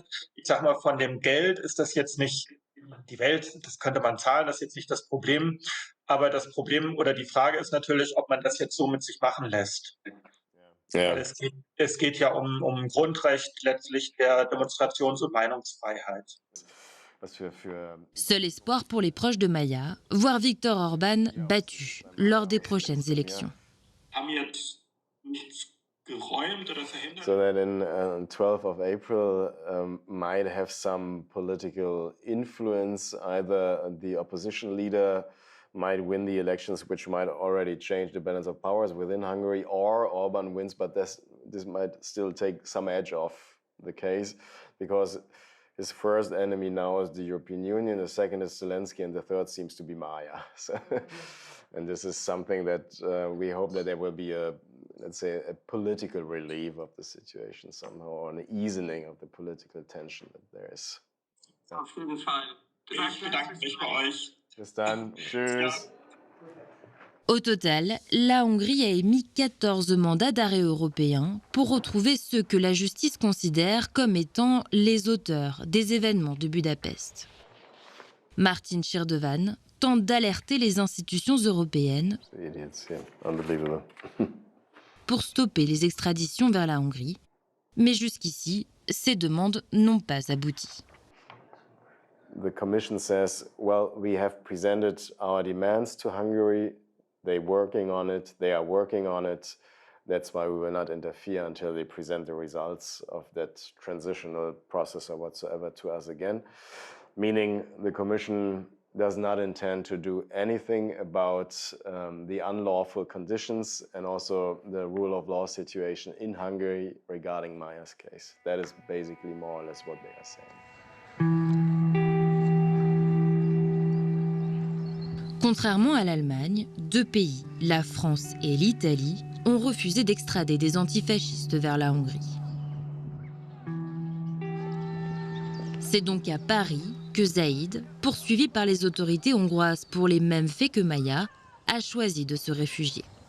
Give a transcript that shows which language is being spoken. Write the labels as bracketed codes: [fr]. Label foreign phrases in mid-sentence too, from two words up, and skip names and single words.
[de] Ich sag mal, von dem Geld ist das jetzt nicht die Welt, das könnte man zahlen, das ist jetzt nicht das Problem. Aber das Problem oder die Frage ist natürlich, ob man das jetzt so mit sich machen lässt. Ja. Weil es geht ja um Grundrecht letztlich der Demonstrations- und Meinungsfreiheit. [fr] Seul espoir pour les proches de Maja, voir Viktor Orban battu lors des prochaines élections. [de] Haben jetzt nichts geräumt oder verhindert? [en] So that in 12th of April might have some political influence. Either the opposition leader might win the elections, which might already change the balance of powers within Hungary, or Orban wins, but this might still take some edge off the case, because his first enemy now is the European Union, the second is Zelensky, and the third seems to be Maja. So, and this is something that we hope that there will be let's say, a political relief of the situation somehow, or an easing of the political tension that there is. [de] Auf jeden Fall. Ich bedanke mich bei euch. Bis dann. Tschüss. [fr] Au total, la Hongrie a émis 14 mandats d'arrêt européens pour retrouver ceux que la justice considère comme étant les auteurs des événements de Budapest. Martin Shirdevan tente d'alerter les institutions européennes pour stopper les extraditions vers la Hongrie, mais jusqu'ici, ces demandes n'ont pas abouti. [en] The Commission says, well, we have presented our demands to Hungary. They're working on it. They are working on it. That's why we will not interfere until they present the results of that transitional process or whatsoever to us again. Meaning the Commission does not intend to do anything about the unlawful conditions and also the rule of law situation in Hungary regarding Maja's case. That is basically more or less what they are saying. [fr] Contrairement à l'Allemagne, deux pays, la France et l'Italie, ont refusé d'extrader des antifascistes vers la Hongrie. C'est donc à Paris que Zaïd, poursuivi par les autorités hongroises pour les mêmes faits que Maja, a choisi de se réfugier.